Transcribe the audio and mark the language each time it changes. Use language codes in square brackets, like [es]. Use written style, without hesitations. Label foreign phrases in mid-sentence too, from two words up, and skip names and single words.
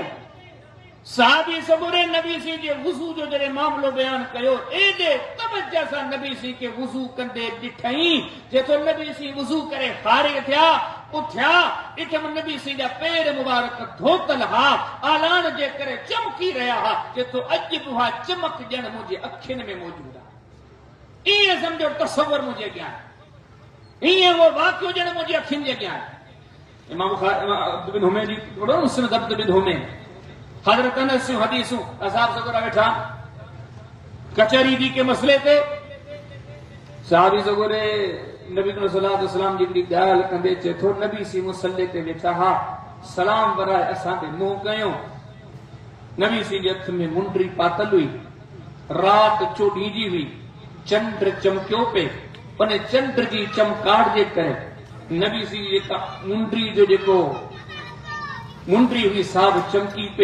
[sd] साहबी सबुरे नबी सी जे वुज़ू जो जॾहिं मामलो बयान कयो, एॾे तवजह सां नबी सी खे वुज़ू कंदे ॾिठईं, जेको नबी सी वुज़ू करे फारिग थिया, उथिया, ॾिठमि नबी सी जा पेर मुबारक धोतल हा, आलान जे करे चमकी रहिया हा, जेको अॼु बि उहा चमक ॼण मुंहिंजे अखियुनि में मौजूद आहे। ईअं सम्झो तसवर मुंहिंजे अॻियां, ईअं उहो वाक़ियो ॼण मुंहिंजे अखियुनि जे अॻियां आहे। इमाम अब्द बिन हुमैन जी पढ़ो, मुस्नद अब्द बिन हुमैन, हज़रत अनस हदीसूं असाब सगुरा वेठा कचहरी दी के मसले ते। साहबी सगुरे नबी [ar] صلى الله عليه وسلم [sd] जी हिकिड़ी ॻाल्हि कंदे चए थो, नबी सी मुसल्ले ते वेठा हा, सलाम वराए असां ते मुंहुं कयो। नबी सी जे हथ में मुंडरी पातल हुई, राति चोॾींदी हुई, चंड चमकियो पे, उन चंड जी चमकाड़ जे करे नबी सी जेका मुंडरी जो जेको मुंडरी हुई सा बि चमकी पे।